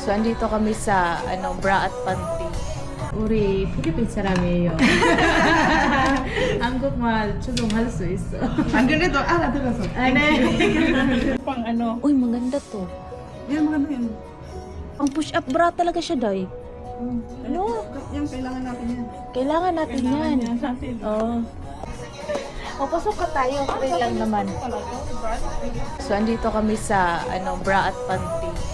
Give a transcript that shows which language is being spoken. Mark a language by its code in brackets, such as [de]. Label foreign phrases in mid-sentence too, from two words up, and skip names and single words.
[tl] So, andito kami sa, bra at panty. [ko] 우리 필리핀 사람이에요. 한국말 적응할 수 있어. 안 그래도 알아들어서. 아, 네. [tl] pang ano. Uy, maganda to. Yan, maganda yun. Ang [en] push-up bra [tl] talaga siya, Day. Ano? Yan, kailangan natin yan. Kailangan natin yan. natin. Oo. O, pasok ka tayo. Free lang naman. So, andito kami sa, bra at panty.